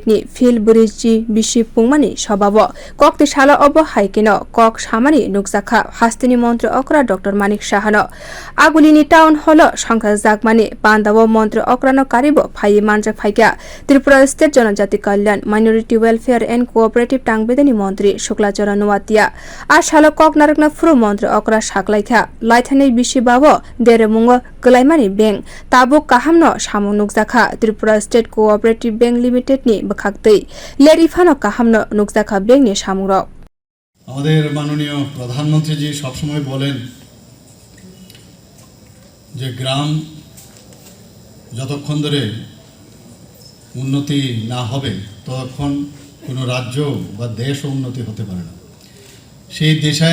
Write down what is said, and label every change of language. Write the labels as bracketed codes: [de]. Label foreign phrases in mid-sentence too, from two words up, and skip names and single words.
[trp] ni field bwrui bisi pungmani sababo kokte shala obo haikeno kok samani nukjakha hasteni montri okra Dr.Manik sahano aguli town hall songsajak mani panda montri okra no karibo phai manjak phaikya Tripura State [bn] জনজাতি কল্যাণ [en] minority welfare and cooperative [trp] tang bedeni montri Suklacharan noatia ashalo kok narakna fru montri okra saklaikha laithani bisi babo deremungo gelaimani bank tabuk kahamno samung nukjakha Tripura State Co-operative Bank Limited ni bokhaktei lerifano kahamno nukjakha bank ni samungrok [bn] আমাদের মাননীয় প্রধানমন্ত্রীজি সবসময় বলেন যে গ্রাম যতক্ষণ ধরে উন্নতি না হবে ততক্ষণ কোনো রাজ্য বা দেশও উন্নতি হতে পারে না সেই দিশায়